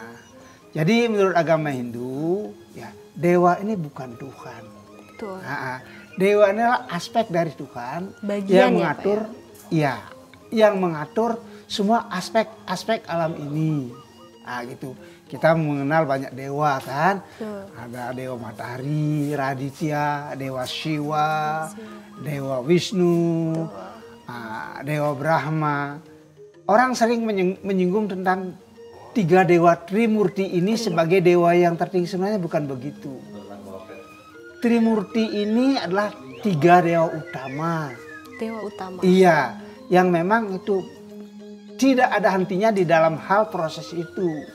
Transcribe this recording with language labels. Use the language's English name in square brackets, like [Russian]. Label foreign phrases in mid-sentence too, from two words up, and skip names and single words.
[Indonesian] Jadi menurut agama Hindu, ya dewa ini bukan Tuhan. Betul. Dewa ini adalah aspek dari Tuhan. Bagian yang mengatur, yang mengatur semua aspek alam ini. Gitu. Kita mengenal banyak dewa kan. Ada dewa matahari, Raditya, dewa Shiva, dewa Wisnu, dewa Brahma. Orang sering menyinggung tentang tiga dewa Trimurti ini sebagai dewa yang tertinggi. Sebenarnya bukan begitu. Trimurti ini adalah tiga dewa utama. Dewa utama. Iya, yang memang itu tidak ada hentinya di dalam hal proses itu.